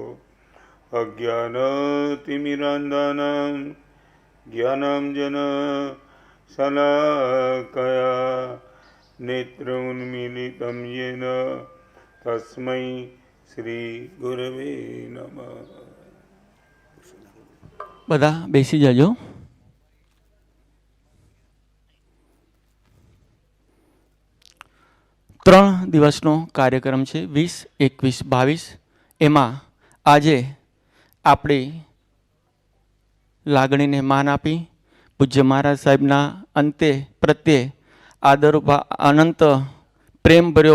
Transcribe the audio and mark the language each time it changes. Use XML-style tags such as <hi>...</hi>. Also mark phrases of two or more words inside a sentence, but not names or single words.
<sa>अज्ञानतिमिरान्धानां ज्ञानाञ्जन शलाकया नेत्रोन्मीलितं येन तस्मै श्री गुरवे नमः।</sa> <gu>બધા બેસી જાજો. ત્રણ દિવસનો કાર્યક્રમ છે 20, 21, 22. એમાં આજે આપણી લાગણીને માન આપી પૂજ્ય મહારાજ સાહેબના અંતે પ્રત્યે આદર અનંત પ્રેમભર્યો</gu>